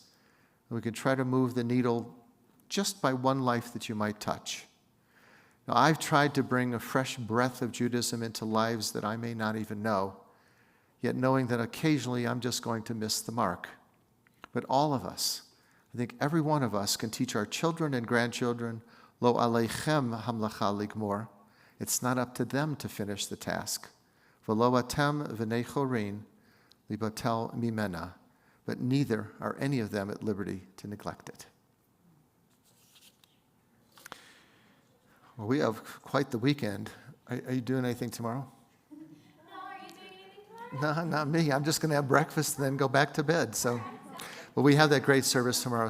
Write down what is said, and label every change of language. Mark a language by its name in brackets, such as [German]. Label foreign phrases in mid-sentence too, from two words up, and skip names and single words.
[English] We can try to move the needle just by one life that you might touch. Now, I've tried to bring a fresh breath of Judaism into lives that I may not even know, yet knowing that occasionally I'm just going to miss the mark. But all of us, I think every one of us, can teach our children and grandchildren, [Hebrew] לא עליכם המלאכה לגמור. [English] It's not up to them to finish the task. [Hebrew] ולא אתם בני חורין ליבטל ממנה. [English] But neither are any of them at liberty to neglect it. Well, we have quite the weekend. Are you doing anything tomorrow? No, are you doing anything tomorrow? No, not me. I'm just going to have breakfast and then go back to bed. So, well, we have that great service tomorrow.